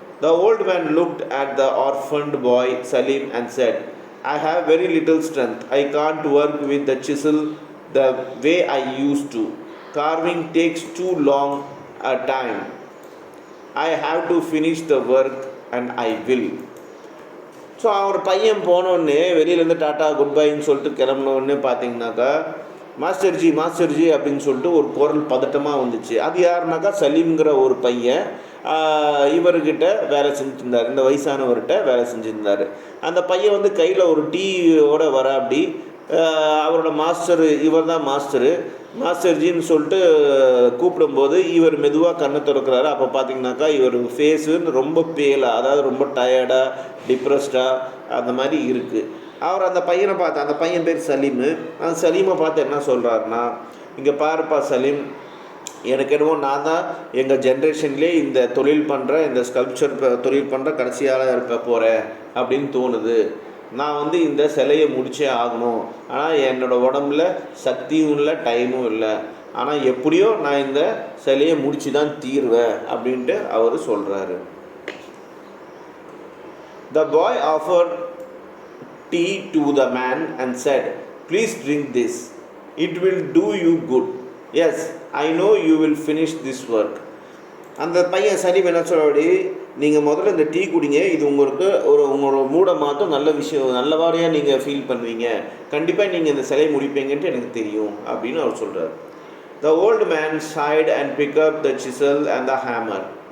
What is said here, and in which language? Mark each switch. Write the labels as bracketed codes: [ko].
[en] The old man looked at the orphaned boy Salim and said, "I have very little strength. I can't work with the chisel the way I used to. Carving takes too long a time. I have to finish the work and I will." [ta] So அவர் பையன் போனோடனே வெளியிலேருந்து tata good பைன்னு சொல்லிட்டு கிளம்பினோடனே பார்த்தீங்கன்னாக்கா, மாஸ்டர்ஜி அப்படின்னு சொல்லிட்டு ஒரு குரல் பதட்டமாக வந்துச்சு. அது யாருனாக்கா சலீம்ங்கிற ஒரு பையன் இவர்கிட்ட வேலை செஞ்சுருந்தார், இந்த வயசானவர்கிட்ட வேலை செஞ்சுருந்தார். அந்த பையன் கையில் ஒரு டீயோட வர அப்படி அவரோட இவர் தான் மாஸ்டர்ஜின்னு சொல்லிட்டு கூப்பிடும்போது இவர் மெதுவாக கண்ணை திறக்கிறாரு. அப்போ பார்த்தீங்கன்னாக்கா இவர் ஃபேஸு ரொம்ப பேலாக, அதாவது ரொம்ப டயர்டாக, டிப்ரெஸ்டாக அந்த மாதிரி இருக்குது. அவர் அந்த பையனை பார்த்து, அந்த பையன் பேர் சலீமு, அந்த சலீமை பார்த்து என்ன சொல்கிறாருன்னா, இங்கே பாருப்பா சலீம், எனக்கு என்னமோ நான் தான் எங்கள் ஜென்ரேஷன்லேயே இந்த தொழில் பண்ணுற, இந்த ஸ்கல்ப்சர் தொழில் பண்ணுற கடைசியாக இருக்க போகிறேன் அப்படின்னு தோணுது. நான் இந்த சிலையை முடிச்சே ஆகணும், ஆனால் என்னோடய உடம்புல சக்தியும் இல்லை, டைமும் இல்லை, ஆனால் எப்படியோ நான் இந்த சிலையை முடிச்சு தான் தீர்வேன் அப்படின்ட்டு அவர் சொல்கிறாரு. [en] The boy offered tea to the man and said, "Please drink this." It will do you good. Yes, I know you will finish this work. [ta] அந்த பையன் சலீம் என்ன சொல்லி, நீங்கள் முதல்ல இந்த டீ குடிங்க, இது உங்களுக்கு உங்களோட மூடை மாற்றம், நல்ல விஷயம், நல்லவாரியாக நீங்கள் ஃபீல் பண்ணுவீங்க, கண்டிப்பாக நீங்கள் இந்த சிலையை முடிப்பீங்கன்ட்டு எனக்கு தெரியும் அப்படின்னு அவர் சொல்கிறார். [en] The old man sighed and picked up the chisel and the hammer.